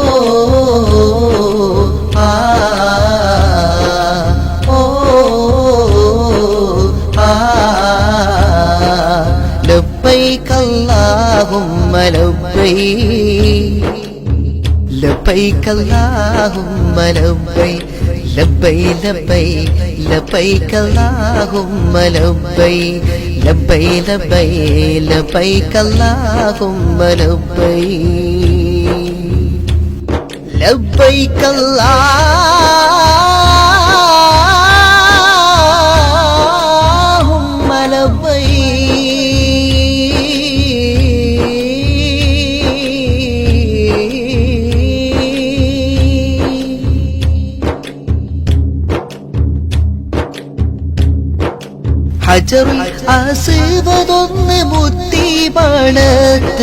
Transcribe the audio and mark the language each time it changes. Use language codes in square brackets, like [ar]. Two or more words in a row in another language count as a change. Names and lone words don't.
[ar] ആ ഓ ആ لبيك اللهم لبيك لبيك اللهم لبيك لبيك لبيك لبيك اللهم لبيك لبيك لبيك لبيك اللهم لبيك لبيك اللهم لبيك [ml] ഹജറുൽ അസ്വദൊന്ന് മുത്തി മണത്ത്